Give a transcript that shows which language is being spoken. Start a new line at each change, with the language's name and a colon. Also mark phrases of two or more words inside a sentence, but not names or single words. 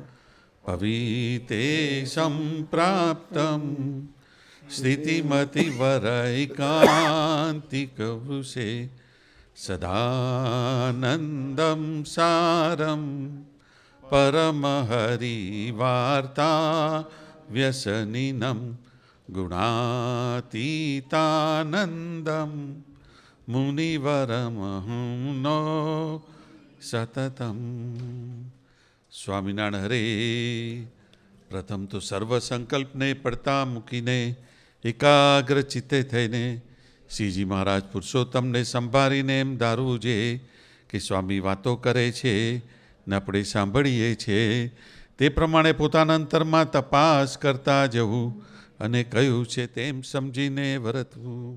Sanskrit: पवितेशं प्राप्तं स्थितिमतिवरैकान्तिकवृषे सदानन्दं सारं परमहरिवार्ता व्यसनिनं गुणातीतानन्दं मुनिवरमहं नो सततं.
Gujarati: સ્વામિનારાયણ હરે. પ્રથમ તો સર્વ સંકલ્પને પડતા મૂકીને એકાગ્ર ચિત્તે થઈને શ્રીજી મહારાજ પુરુષોત્તમને સંભાળીને એમ ધારવું છે કે સ્વામી વાતો કરે છે ને આપણે સાંભળીએ છીએ તે પ્રમાણે પોતાના અંતરમાં તપાસ કરતા જવું અને કયું છે તેમ સમજીને વર્તવું.